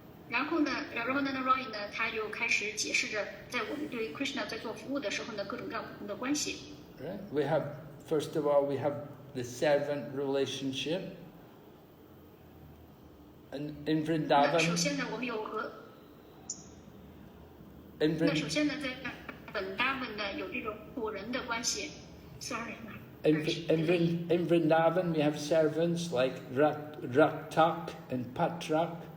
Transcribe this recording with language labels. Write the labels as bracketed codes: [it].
[zh] 然后呢 ，Ramananda Rai 呢，他又开始解释着，在我们对 Krishna 在做服务的时候呢，各种各样不同的关系。 [en] Right? We have, first of all, we have the servant relationship. And in Vrindavan, [zh] 首先呢，我们有和那首先呢，在本达文呢有这种仆人的关系。 [en] Sorry. in Vrindavan, we have servants like Raktak and Patrak.